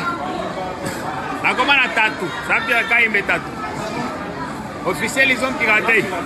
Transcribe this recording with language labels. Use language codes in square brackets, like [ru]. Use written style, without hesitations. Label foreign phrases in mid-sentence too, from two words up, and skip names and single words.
[ln] Nakoma na tatu, sapi ya kaimbe tatu. [fr] Officiel ils ont piraté.